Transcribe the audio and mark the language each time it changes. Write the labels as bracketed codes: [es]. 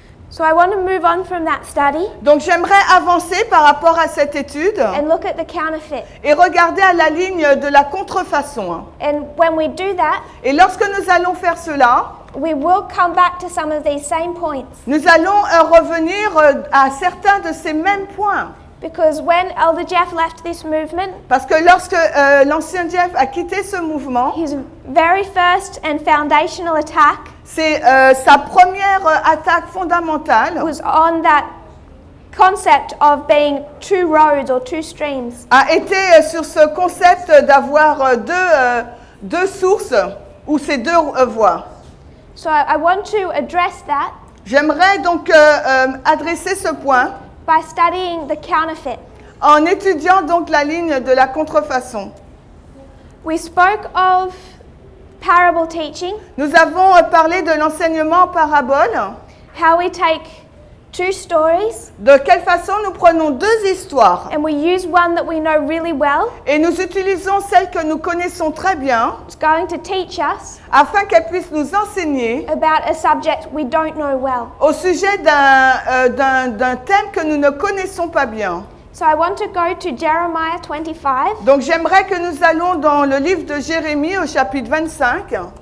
[en] So I want to move on from that study [fr] Donc j'aimerais avancer par rapport à cette étude [en] and look at the counterfeit. [fr] et regarder à la ligne de la contrefaçon. [en] And when we do that, [fr] Et lorsque nous allons faire cela, [en] we will come back to some of these same points. [fr] nous allons revenir à certains de ces mêmes points. [en] Because when Elder Jeff left this movement, [fr] Parce que lorsque l'ancien Jeff a quitté ce mouvement, [en] his very first and foundational attack [fr] c'est sa première attaque fondamentale [en] was on that concept of being two roads or two streams. [fr] a été sur ce concept d'avoir deux sources ou ces deux voies. [en] So I want to address that [fr] J'aimerais donc adresser ce point [en] by studying the counterfeit. [fr] en étudiant donc la ligne de la contrefaçon. [en] We spoke of parable teaching, [fr] Nous avons parlé de l'enseignement en parabole, [en] how we take two stories [fr] de quelle façon nous prenons deux histoires [en] and we use one that we know really well. [fr] et nous utilisons celle que nous connaissons très bien [en] It's going to teach us [fr] afin qu'elle puisse nous enseigner [en] about a subject we don't know well. [fr] au sujet d'un thème que nous ne connaissons pas bien. [en] So I want to go to Jeremiah 25. [fr] Donc j'aimerais que nous allons dans le livre de Jérémie au chapitre 25.